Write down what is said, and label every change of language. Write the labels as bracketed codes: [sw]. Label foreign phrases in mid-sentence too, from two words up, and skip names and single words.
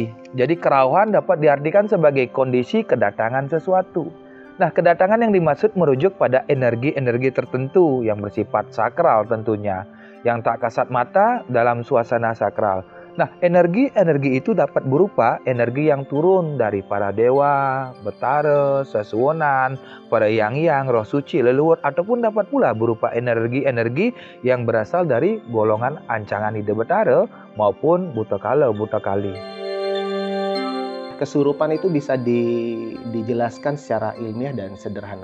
[id] Jadi kerauhan dapat diartikan sebagai kondisi kedatangan sesuatu. Nah, kedatangan yang dimaksud merujuk pada energi-energi tertentu yang bersifat sakral tentunya, yang tak kasat mata dalam suasana sakral. Nah, energi-energi itu dapat berupa energi yang turun dari para dewa, betara, sesuwonan, para yang-yang, roh suci, leluhur, ataupun dapat pula berupa energi-energi yang berasal dari golongan ancangan ide betara maupun buta kali. Kesurupan itu bisa dijelaskan secara ilmiah dan sederhana.